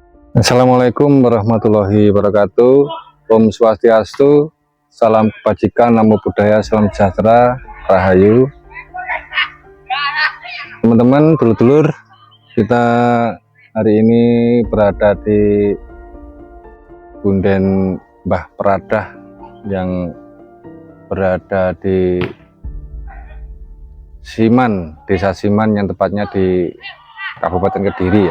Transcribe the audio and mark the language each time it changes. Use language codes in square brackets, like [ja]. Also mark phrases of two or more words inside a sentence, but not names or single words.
[ar] السلام عليكم ورحمة الله وبركاته. [ban] Om Swastiastu, [id] salam kebajikan, [pi] namo buddhaya, [id] salam sejahtera, rahayu. Teman-teman, dulur-dulur, kita hari ini berada di Punden Mbah Pradah yang berada di Siman, Desa Siman yang tepatnya di Kabupaten Kediri ya.